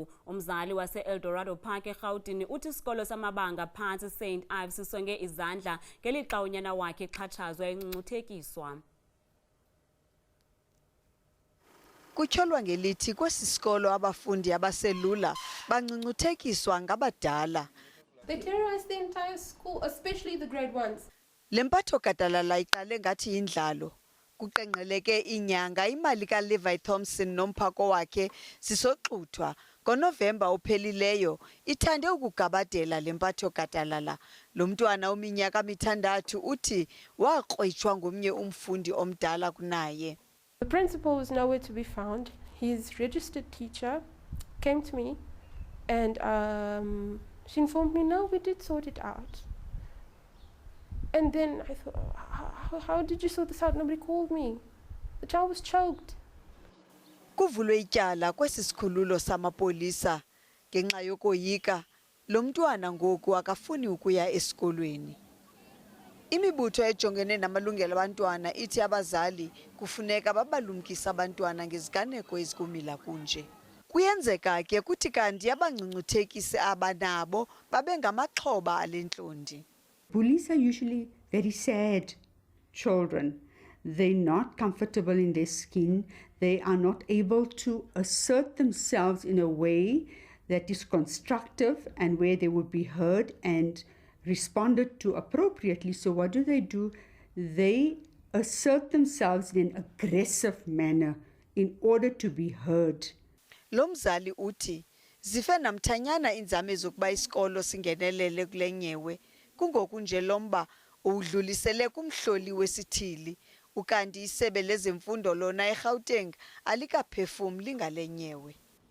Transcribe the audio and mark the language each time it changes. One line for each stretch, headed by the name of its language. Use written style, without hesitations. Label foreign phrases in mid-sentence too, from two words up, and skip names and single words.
Xhosa: UMzali wase Eldorado Park eRhawutini uthi isikolo samabanga aphantsi iSaint Ives sisonge izandla ngelixa unyana wakhe exhatshazwa uncothulwe. Kutyholwa ngelithi kwesi sikolo abafundi abaselula bangcungcuthekiswa ngabadala.
English: They terrorized the entire school, especially the grade ones.
Xhosa: Le mpatho gadalala iqale ngathi yindlalo. Kuqengqeleke inyanga imali kaLevi Thompson nomphako wakhe sisoxuthwa. NgoNovemba ophelileyo ithande ukugabadela le mpatho gadalala. Lo mntwana ominyaka mithandathu uthi waqwetywa ngomnye umfundi omdala kunaye.
English: The principal was nowhere to be found. His registered teacher came to me and she informed me, no, we did sort it out. And then I thought, how did you sort this out? Nobody called me. The child was choked.
Xhosa: Kuvulwe ityala kwesi sikhululo samapolisa ngenxa yokoyika lo mntwana ngoku akafuni ukuya esikolweni. Imibutho ejongene namalungelo abantwana ithi abazali kufuneka babalumkise abantwana ngeziganeko ezikumila kunje. Kuyenzeka ke kuthi kanti abangcungcuthekisi abanabo babe ngamaxhoba alentlondi.
English: Bullies are usually very sad children. They're not comfortable in their skin. They are not able to assert themselves in a way that is constructive and where they would be heard and responded to appropriately. So what do? They assert themselves in an aggressive manner in order to be heard.
Xhosa: Lo Mzali uthi zife namthanyana inzame zokuba isikolo singenelele kule nyewe. Kungoku nje lomba udlulisele kumhloli wesithili ukanti isebe lezemfundo lona eRhawutini alikaphefumli ngale nyewe.